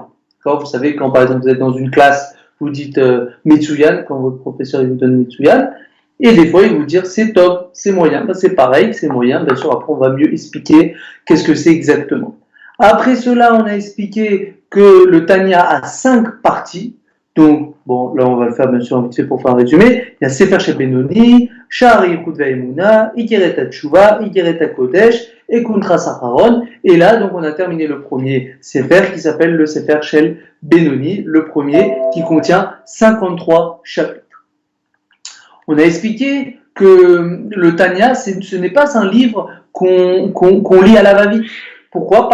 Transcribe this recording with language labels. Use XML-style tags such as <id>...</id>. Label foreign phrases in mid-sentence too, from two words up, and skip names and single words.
<fr>Vous savez, quand par exemple vous êtes dans une classe, vous dites Metsuyan, quand votre professeur vous donne Metsuyan, et des fois il vous dire c'est top, c'est moyen. C'est pareil, c'est moyen. Bien sûr, après on va mieux expliquer qu'est-ce que c'est exactement. Après cela, on a expliqué que le Tanya a 5 parties. Donc, bon, là on va le faire bien sûr vite fait pour faire un résumé. Il y a Sefer Shel Benoni, Sha'ar Yichud Ve'emuna, Igeret HaTshuva, Igeret HaKodesh, et Kuntras Acharon. Et là, donc, on a terminé le premier Sefer qui s'appelle le Sefer Shel Benoni, le premier qui contient 53 chapitres. On a expliqué que le Tanya, ce n'est pas un livre qu'on lit à la va-vite. Pourquoi?</fr>